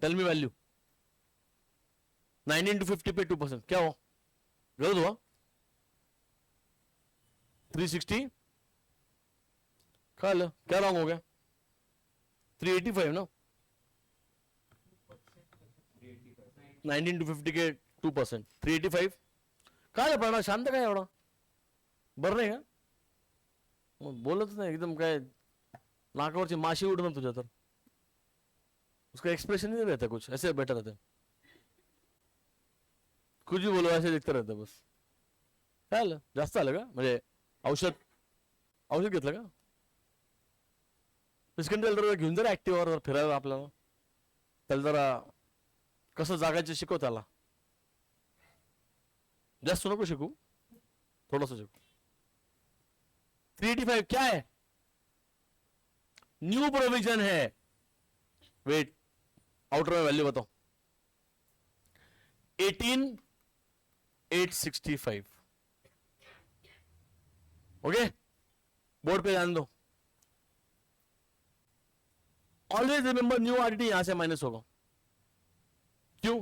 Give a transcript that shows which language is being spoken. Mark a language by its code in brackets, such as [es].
[hi] Tell मी value 19 to 50 पे 2%, क्या हो गलत हुआ? 360 खा लो, क्या रॉन्ग हो गया? [mr] 385 ना, 19 to 50 के 2%, 385 काय पडणार? शांत काय एवढा बरं नाही का? बोलत नाही एकदम, काय नाकावरची माशी उडणार तुझ्या तर, [hi] उसका एक्सप्रेशन नहीं रहता, कुछ ऐसे बैठा रहता है, कुछ भी बोलो ऐसे दिखता रहता बस। [mr] काय आलं? जास्त आलं का? म्हणजे औषध औषध घेतलं का? जरा घेऊन जरा ऍक्टिव्हवर फिरायला आपल्याला, त्याला जरा कसं जागायचं शिकव त्याला, जास्त नको शिकू, थोडस शिकू। [hi] 385 क्या है? न्यू प्रोविजन है, वेट आउटर में वैल्यू बताओ, 18,865। ओके बोर्ड पे ध्यान दो, ऑलवेज रिमेंबर न्यू आरडीटी यहां से माइनस होगा, क्यों?